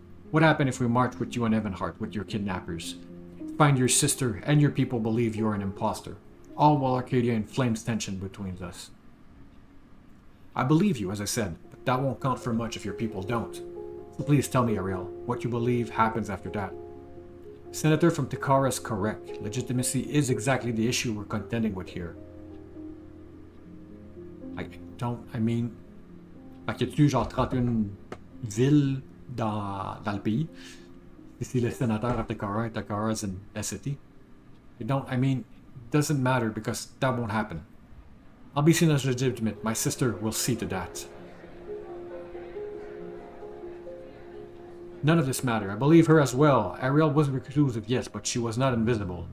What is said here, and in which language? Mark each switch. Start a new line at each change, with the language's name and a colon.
English: What happened if we march with you and Evanhart with your kidnappers? Find your sister and your people believe you're an imposter, all while Arcadia inflames tension between us. I believe you, as I said, but that won't count for much if your people don't. So please tell me, Ariel, what you believe happens after that. Senator from Takara is correct. Legitimacy is exactly the issue we're contending with here.
French: Y a-tu genre 31 villes dans le pays? Si le sénateur
English: of Takara and Takara is in a city? It doesn't matter because that won't happen. I'll be seen as legitimate. My sister will see to that. None of this matter. I believe her as well. Ariel was reclusive, yes, but she was not invisible.